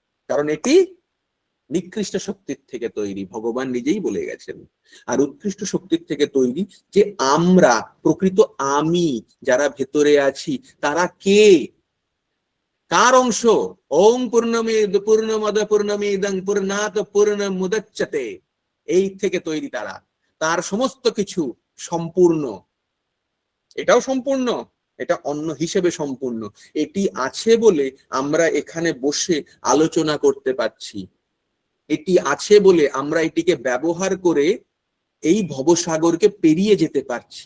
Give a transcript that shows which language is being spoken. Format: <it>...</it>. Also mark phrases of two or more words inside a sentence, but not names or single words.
<bn>কারণ এটি নিকৃষ্ট শক্তির থেকে তৈরি, ভগবান নিজেই বলে গেছেন। আর উৎকৃষ্ট শক্তির থেকে তৈরি যে আমরা, প্রকৃত আমি যারা ভেতরে আছি, তারা কে, কার অংশ?</bn> <sa>ওম পূর্ণমদ পূর্ণমিদং পূর্ণাৎ পূর্ণমুদচ্যতে,</sa> <bn>এই থেকে তৈরি তারা। তার সমস্ত কিছু সম্পূর্ণ, এটাও সম্পূর্ণ, এটা অন্য হিসেবে সম্পূর্ণ। এটি আছে বলে আমরা এখানে বসে আলোচনা করতে পারছি, এটি আছে বলে আমরা এটিকে ব্যবহার করে এই ভবসাগরকে পেরিয়ে যেতে পারছি।</bn>